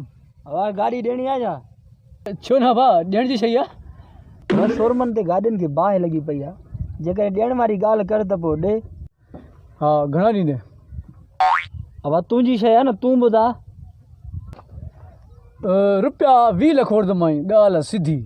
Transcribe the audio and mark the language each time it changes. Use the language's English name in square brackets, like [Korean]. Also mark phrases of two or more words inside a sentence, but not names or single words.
[Sindhi] हवा गाड़ी देनी आ जा। छो ना भा ॾियण जी शइ आहे। बस शोरमन ते गाॾियुनि खे बाहि लॻी पई आहे, जेकॾहिं ॾियण वारी ॻाल्हि कर त पोइ ॾे। हा घणा ॾींदे? हवा तुंहिंजी शइ आहे न, तूं ॿुधा। रुपया 20 लख वठंदोमांइ, ॻाल्हि आहे सिधी।